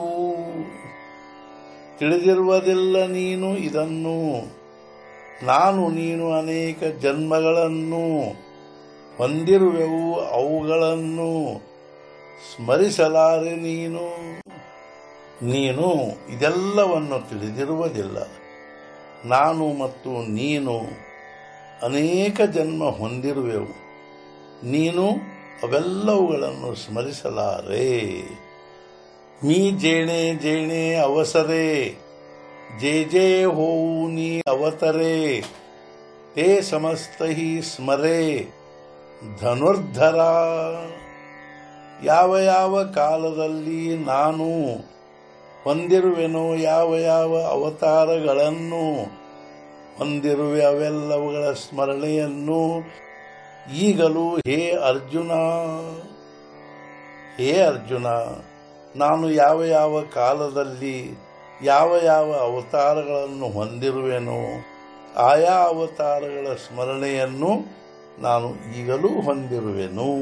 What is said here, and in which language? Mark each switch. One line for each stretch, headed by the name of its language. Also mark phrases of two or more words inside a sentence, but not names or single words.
Kannada: ತಿಳಿದಿರುವುದಿಲ್ಲ ನೀನು ಇದನ್ನು, ನಾನು ನೀನು ಅನೇಕ ಜನ್ಮಗಳನ್ನು ಹೊಂದಿರುವೆವು, ಅವುಗಳನ್ನು ಸ್ಮರಿಸಲಾರೆ ನೀನು ಇದೆಲ್ಲವನ್ನು ತಿಳಿದಿರುವುದಿಲ್ಲ. ನಾನು ಮತ್ತು ನೀನು ಅನೇಕ ಜನ್ಮ ಹೊಂದಿರುವೆವು, ನೀನು ಅವೆಲ್ಲವುಗಳನ್ನು ಸ್ಮರಿಸಲಾರೆ.
Marathi: मी जेणे जेणे अवसरे जे जे होऊनी अवतरे ते समस्त ही स्मरे ಧನುರ್ಧರ.
Kannada: ಯಾವ ಯಾವ ಕಾಲದಲ್ಲಿ ನಾನು ಹೊಂದಿರುವೆನೋ, ಯಾವ ಯಾವ ಅವತಾರಗಳನ್ನು ಹೊಂದಿರುವೆ, ಅವೆಲ್ಲವುಗಳ ಸ್ಮರಣೆಯನ್ನು ಈಗಲೂ ಹೇ ಅರ್ಜುನ, ಹೇ ಅರ್ಜುನ, ನಾನು ಯಾವ ಯಾವ ಕಾಲದಲ್ಲಿ ಯಾವ ಯಾವ ಅವತಾರಗಳನ್ನು ಹೊಂದಿರುವೆನೋ, ಆಯಾ ಅವತಾರಗಳ ಸ್ಮರಣೆಯನ್ನು ನಾನು ಈಗಲೂ ಹೊಂದಿರುವೆನು.